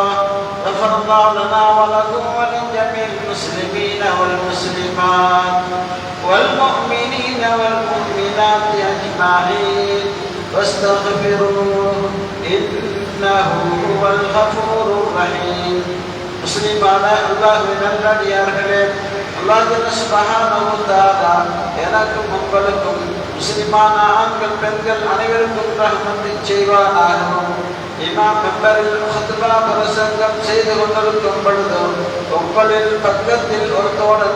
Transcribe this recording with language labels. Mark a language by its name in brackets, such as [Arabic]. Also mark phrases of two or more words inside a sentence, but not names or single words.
[Arabic] غفر الله لنا ولكم ولجميع المسلمين والمسلمات والمؤمنين والمؤمنات أجمعين واستغفروه إنه هو الغفور الرحيم. [Tamil] முஸ்லிமான அல்லாஹ்வின் நல்லடியார்களே, [Arabic] الله سبحانه و تعالى [Tamil] எனக்கும் உங்களுக்கும் முஸ்லிமான ஆண்கள் பெண்கள் அனைவருக்கும் ரஹ்மத்தை செய்வானாகவும். இமாம் மெம்பரில் ஹுத்பா பிரசங்கம் செய்து கொண்டிருக்கும் பொழுது உங்களில் பக்கத்தில் ஒரு தோழர்